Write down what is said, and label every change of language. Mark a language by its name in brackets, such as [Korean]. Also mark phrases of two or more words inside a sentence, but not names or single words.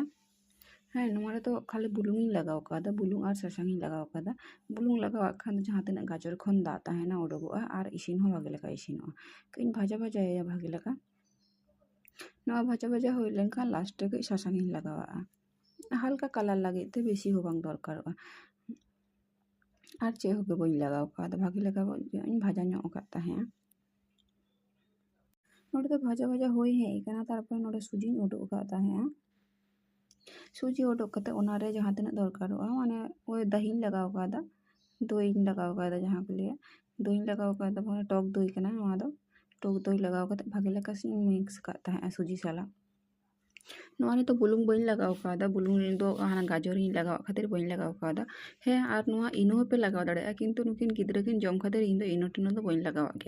[Santali] ᱦᱮᱸ, ᱱᱚᱣᱟ ᱨᱮᱫᱚ ᱠᱷᱟᱹᱞᱤ ᱵᱩᱞᱩᱝ ᱤᱧ ᱞᱟᱜᱟᱣ ᱠᱟᱫᱟ, ᱵᱩᱞᱩᱝ ᱟᱨ ᱥᱟᱥᱟᱝ ᱤᱧ ᱞᱟᱜᱟᱣ ᱠᱟᱫᱟ। ᱵᱩᱞᱩᱝ ᱞᱟᱜᱟᱣᱟᱜ ᱠᱷᱟᱱ ᱫᱚ ᱡᱟᱦᱟᱸ ᱛᱤᱱᱟᱹᱜ ᱜᱟᱡᱚᱨ ᱠᱷᱚᱱ ᱫᱟᱜ ᱛᱟᱦᱮᱱᱟ ᱩᱰᱩᱠᱚᱜᱼᱟ ᱟᱨ ᱤᱥᱤᱱ ᱦᱚᱸ ᱵᱷᱟᱜᱮ ᱞᱮᱠᱟ ᱤᱥᱤᱱᱚᱜᱼᱟ। ᱠᱟᱹᱡ ᱵᱷᱟᱡᱟᱭᱟ ᱵᱷᱟᱜᱮ ᱞᱮᱠᱟ। ᱱᱚᱣᱟ ᱵᱷᱟᱡᱟ ᱦᱩᱭ ᱞᱮᱱᱠᱷᱟᱱ ᱞᱟᱥᱴ ᱨᱮ ᱠᱟᱹᱡ ᱥᱟᱥᱟᱝ ᱤᱧ ᱞᱟᱜᱟᱣᱟᱜᱼᱟ, হালকা কালার ᱞᱟᱹᱜᱤᱫ তে, বেশি ᱦᱚᱸ ᱵᱟᱝ ᱫᱚᱨᱠᱟᱨᱚᱜᱼᱟ। ᱟᱨ ᱪᱮᱫ ᱦᱚᱸ ᱵᱟᱹᱧ ᱞᱟᱜᱟᱣ ᱠᱟᱣᱫᱟ, ᱵᱷᱟᱜᱮ ᱞᱮᱠᱟ ᱤᱧ ᱵᱷᱟᱡᱟ ᱧᱚᱜ ᱟᱠᱟᱫ ᱛᱟᱦᱮᱸᱜᱼᱟ। ᱱᱚᱰᱮ ᱫᱚ ᱵᱷᱟᱡᱟ ᱦᱩᱭ ᱦᱮᱡ ᱟᱠᱟᱱᱟ। ᱛᱟᱨᱯᱚᱨᱮ ᱱᱚᱰᱮ ᱥᱩᱡᱤᱧ ᱩᱰᱩᱠ ᱟᱠᱟᱫ ᱛᱟᱦᱮᱸᱜᱼᱟ। ᱥᱩᱡᱤ ᱩᱰᱩᱠ ᱠᱟᱛᱮᱫ ᱚᱱᱟᱨᱮ ᱡᱟᱦᱟᱸ ᱛᱤᱱᱟᱹᱜ ᱫᱚᱨᱠᱟᱨᱚᱜᱼᱟ, ᱢᱟᱱᱮ ওই দহিᱧ ᱞᱟᱜᱟᱣ ᱠᱟᱫᱟ, দইᱧ ᱞᱟᱜᱟᱣ ᱠᱟᱫᱟ ᱡᱟᱦᱟᱸ ᱠᱚ ᱞᱟᱹᱭᱟ। ᱫᱚইᱧ ᱞᱟᱜᱟᱣ ᱠᱟᱫᱟ, ᱢᱟᱱᱮ ᱴᱚᱠ ᱫᱚই ᱠᱟᱱᱟ ᱱᱚᱣᱟ ᱫᱚ। ᱴᱚᱠ ᱫᱚই ᱞᱟᱜᱟᱣ ᱠᱟᱛᱮᱫ ᱵᱷᱟᱜᱮ ᱞᱮᱠᱟ ᱢᱤᱠᱥ ᱠᱟᱜ ᱛᱟᱦᱮᱸᱜᱼᱟ ᱥᱩᱡᱤ ᱥᱟᱞᱟᱜ। ᱱᱚᱣᱟ ᱨᱮᱫᱚ ᱵᱩᱞᱩᱝ ᱵᱟᱹᱧ ᱞᱟᱜᱟᱣ ᱠᱟᱣᱫᱟ, ᱵᱩᱞᱩᱝ ᱫᱚ ᱦᱟᱱᱟ ᱜᱟᱡᱚᱨᱤᱧ ᱞᱟᱜᱟᱣᱟᱜ ᱠᱷᱟᱹᱛᱤᱨ ᱵᱟᱹᱧ ᱞᱟᱜᱟᱣ ᱠᱟᱣᱫᱟ। ᱦᱮᱸ, ᱟᱨ ᱱᱚᱣᱟ ᱤᱱᱳ ᱦᱚᱸᱯᱮ ᱞᱟᱜᱟᱣ ᱫᱟᱲᱮᱭᱟᱜᱼᱟ, ᱠᱤᱱᱛᱩ ᱱᱩᱠᱤᱱ ᱜᱤᱫᱽᱨᱟᱹ ᱠᱤᱱ ᱡᱚᱢ ᱠᱷᱟᱹᱛᱤᱨ ᱤᱧ ᱫᱚ ᱤᱱᱳ ᱴᱤᱱᱳ ᱫᱚ ᱵᱟᱹᱧ ᱞᱟᱜᱟᱣᱟᱜ ᱜᱮᱭᱟ।